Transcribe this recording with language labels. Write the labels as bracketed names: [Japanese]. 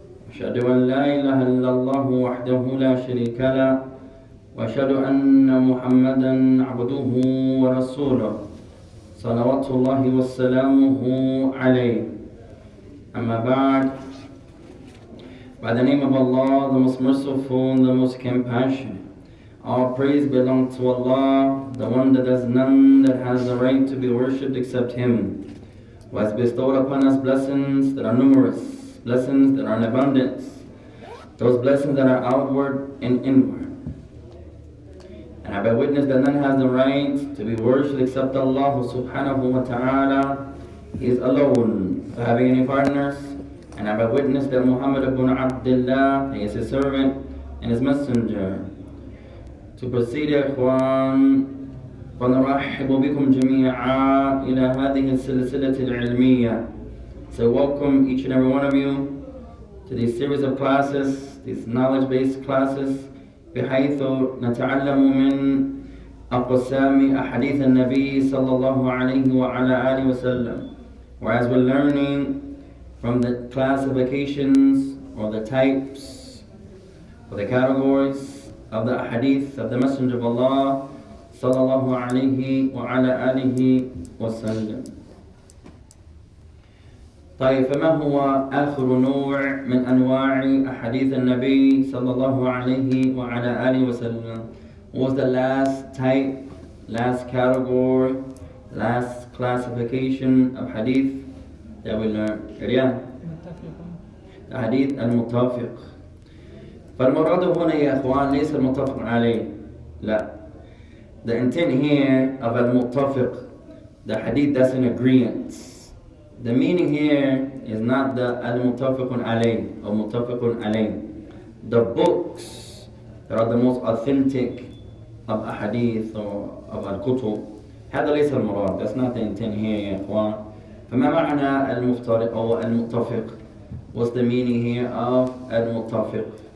[Arabic] أشهد أن لا إله إلا الله وحده لا شريك له وأشهد أن محمدا عبده ورسوله صلوات الله وسلامه عليه. Amma ba'd. [English] By the name of Allah, the most merciful, the most compassionate. All praise belongs to Allah, the one that has none that has the right to be worshipped except Him, who has bestowed upon us blessings that are numerous, blessings that are in abundance, those blessings that are outward and inward. And I bear witness that none has the right to be worshipped except Allah subhanahu wa ta'ala. He is alone, without having any partners. And I bear witness that Muhammad ibn Abdullah, he is his servant and his messenger. To proceed, [Arabic] إخوان, فنرحب بكم جميعا إلى هذه السلسلة العلمية. [English] So welcome each and every one of you to this series of classes, these knowledge-based classes, [Arabic] بحيث نتعلم من أقسام أحاديث النبي صلى الله عليه وعلى آله وسلم. [English] Whereas we're learning from the classifications or the types or the categories of the hadith of the Messenger of Allah sallallahu alayhi wa ala alihi wa sallam. [Arabic] طيب, فما هو آخر نوع من أنواع أحاديث النبي صلى الله عليه وعلى آله وسلم? [English] What was the last type, last category, last classification of hadith that we learned? Riyad? The hadith al-muttafiq. [Arabic] فالمراد هنا يا إخوان ليس المتفق عليه. لا. [English] The intent here of al-muttafiq, the hadith that's in agreement. The meaning here is not the al-muttafiqun alayh or muttafiqun alayh. The books that are the most authentic of ahadith or of al-kutub. [Arabic] هذا ليس المراد. [English] That's not the intent here [Arabic] يا إخوان. فما معنى المفترق أو المتفق? [English] What's the meaning here of المتفق?